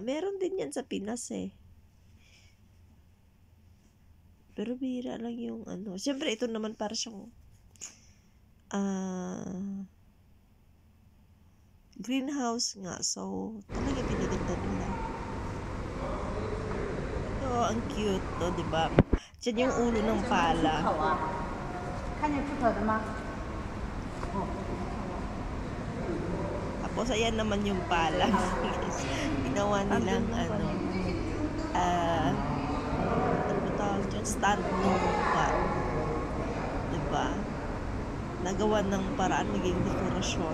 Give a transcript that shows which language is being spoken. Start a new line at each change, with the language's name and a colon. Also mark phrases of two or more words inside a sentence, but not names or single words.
Filipino: Meron din yan sa Pinas eh. Pero bihira lang yung ano. Siyempre, ito naman para siyang greenhouse nga. So, talaga pinaganda nila. Ito, ang cute to, diba? Diyan yung ulo ng pala.
Chinese: 看见猪头的吗？
Filipino: Tapos, ayan naman yung pala. Ginawa nilang yung stand nung diba? Nagawa ng paraan maging dekorasyon.